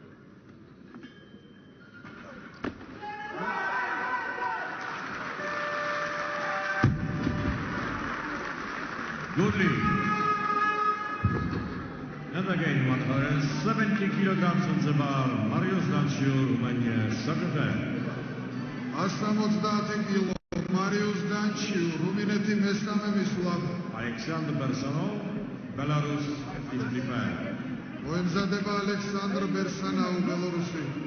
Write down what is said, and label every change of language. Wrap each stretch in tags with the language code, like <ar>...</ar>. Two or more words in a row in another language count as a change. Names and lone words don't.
<en>Goodly. And again 170 kilograms on the bar, Marius Danciu, Romania, second and</en> <ka>170 კილო მარიუს დანჩიუ რუმინეთი მესამე მისვლა.</ka> <en>Alexander Bersonov, Belarus is prepared.</en> <ka>მოემზადება ალექსანდრ ბერსანაუ ბელორუსი.</ka>